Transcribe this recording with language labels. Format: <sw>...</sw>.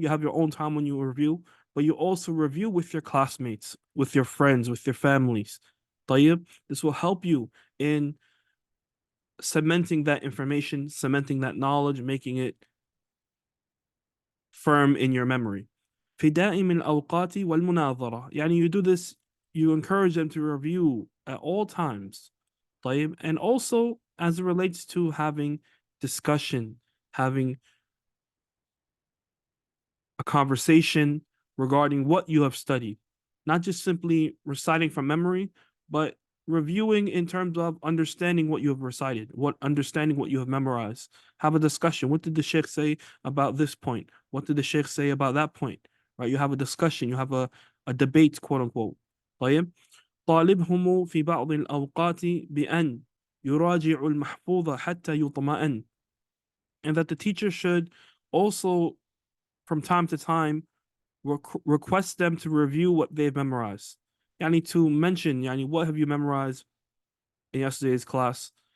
<en>You have your own time when you review, but you also review with your classmates, with your friends, with your families. طيب, this will help you in cementing that information, cementing that knowledge, making it firm in your memory.</en> <ar>في دائم الأوقات والمناظرة.</ar> <en>يعني you do this, you encourage them to review at all times. طيب, and also as it relates to having discussion, having a conversation regarding what you have studied, not just simply reciting from memory, but reviewing in terms of understanding what you have recited, understanding what you have memorized. Have a discussion. What did the Shaykh say about this point? What did the Shaykh say about that point? Right? You have a discussion. You have a debate, quote unquote. طيب.</en> <ar>طالبهم في بعض الأوقات بأن يراجع المحفوظ حتى يطمئن.</ar> <en>And that the teacher should also, from time to time, request them to review what they've memorized. Yani to mention, yani what have you memorized in yesterday's class?</en>